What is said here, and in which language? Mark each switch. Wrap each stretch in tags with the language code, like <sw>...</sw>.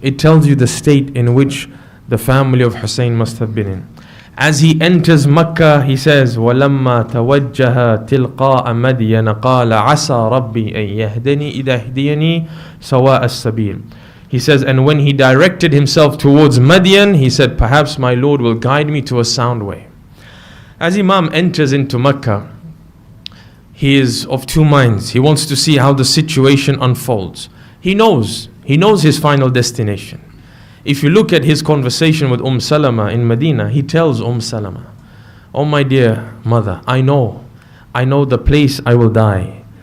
<en>It tells you the state in which the family of Hussein must have been in. As he enters Makkah, he says,</en> <ar>وَلَمَّا تَوَجَّهَ تِلْقَاءَ مَدْيَنَ قَالَ عَسَى رَبِّي أَن يَهْدِيَنِي إِذَا هِدِيَنِي سَوَاءَ السَّبِيلِ.</ar> <en>He says, and when he directed himself towards Madian, he said, perhaps my Lord will guide me to a sound way. As Imam enters into Makkah, he is of two minds. He wants to see how the situation unfolds. He knows his final destination. If you look at his conversation with Salama in Medina, he tells Salama, oh my dear mother, I know the place I will die.</en>